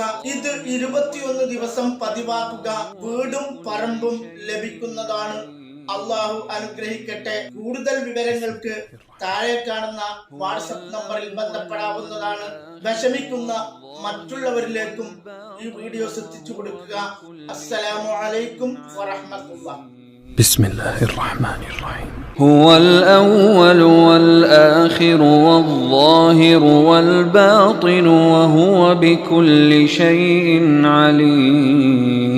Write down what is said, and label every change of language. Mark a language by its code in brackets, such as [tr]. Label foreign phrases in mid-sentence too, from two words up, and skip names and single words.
[ml] ഇത് 21 ദിവസം പതിവാക്കുക. വീടും പറമ്പും ലഭിക്കുന്നതാണ്. അള്ളാഹു അനുഗ്രഹിക്കട്ടെ. കൂടുതൽ വിവരങ്ങൾക്ക് താഴെ കാണുന്ന വാട്സ്ആപ്പ് നമ്പറിൽ ബന്ധപ്പെടാവുന്നതാണ്. വിഷമിക്കുന്ന മറ്റുള്ളവരിലേക്കും ഈ വീഡിയോസ് എത്തിച്ചു കൊടുക്കുക. [ar] السلام عليكم ورحمة الله. بسم الله الرحمن الرحيم. هو الأول والآخر والظاهر والباطن وهو بكل شيء عليم.